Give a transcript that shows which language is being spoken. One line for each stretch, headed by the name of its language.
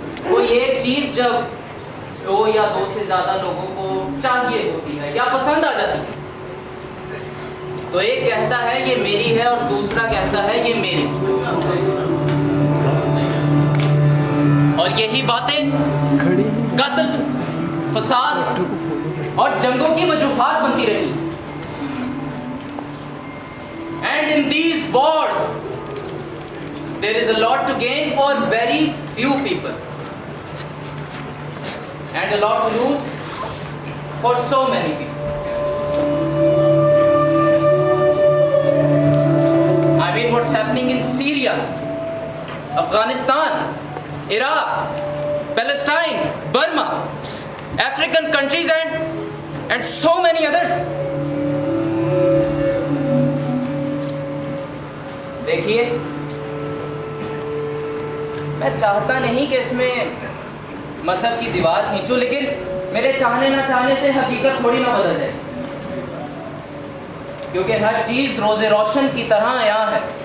Hindi: कोई एक चीज जब दो या दो से ज्यादा लोगों को चाहिए होती है या पसंद आ जाती है, तो एक कहता है ये मेरी है और दूसरा कहता है ये मेरी। और यही बातें कत्ल, फसाद और जंगों की वजूहात बनती रही।
English: And in these wars, there is a lot to gain for very few people, and a lot to lose for so many people. I mean, what's happening in Syria, Afghanistan, Iraq, Palestine, Burma, African countries, and so many others.
Hindi: देखिए, मैं चाहता नहीं कि इसमें मजहब की दीवार खींचूं, लेकिन मेरे चाहने ना चाहने से हकीकत थोड़ी ना बदल जाए, क्योंकि हर चीज रोजे रोशन की तरह यहाँ है।